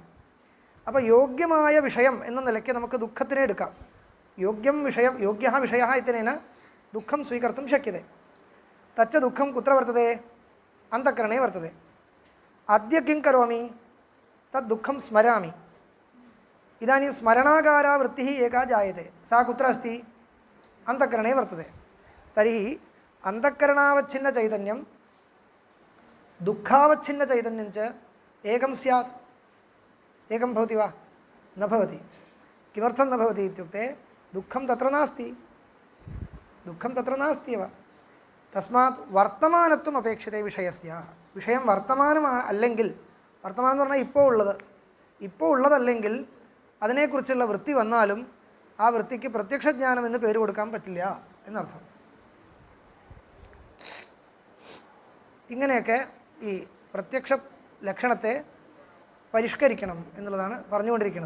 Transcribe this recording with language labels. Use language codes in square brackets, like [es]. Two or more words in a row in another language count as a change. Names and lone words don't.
[ml] അപ്പോൾ യോഗ്യമായ വിഷയം എന്ന നിലയ്ക്ക് നമുക്ക് ദുഃഖത്തിനെ എടുക്കാം. [sa] യോഗ്യം വിഷയം യോഗ്യः വിഷയः ഇत्यनेन ദുഃഖം സ്വീകർത്തും ശക്യത്തെ. തച്ച ദുഃഖം കുത്ര വർത്തते? അന്തഃകരണേ വർത്തते. അദ്യ കിം കരോമി തദ് ദുഃഖം സ്മരാമി. ഇതാനും സ്മരണാകാരാ വൃത്തിः एका जायते. सा कुत्र अस्ति? अन्तःकरणे वर्तते. तर्हि अन्तःकरणावच्छिन्नचैतन्यं दुःखावच्छिन्नचैतन्यं च एकं स्यात्. एकं भवति वा? न भवति. किमर्थं न भवति इत्युक्ते दुःखं तत्र नास्ति. दुःखं तत्र नास्ति एव. तस्मात् वर्तमानत्वम् अपेक्षते विषयस्य. [ml] विषयं वर्तमानമാണ് അല്ലെങ്കിൽ വർത്തമാനം എന്ന് പറഞ്ഞാൽ ഇപ്പോൾ ഉള്ളതല്ലെങ്കിൽ അതിനെക്കുറിച്ചുള്ള വൃത്തി വന്നാലും ആ വൃത്തിക്ക് പ്രത്യക്ഷജ്ഞാനം എന്ന് പേര് കൊടുക്കാൻ പറ്റില്ല എന്നർത്ഥം. ഇങ്ങനെയൊക്കെ ഈ പ്രത്യക്ഷ ലക്ഷണത്തെ പരിഷ്കരിക്കണം എന്നുള്ളതാണ് പറഞ്ഞുകൊണ്ടിരിക്കുന്നത്.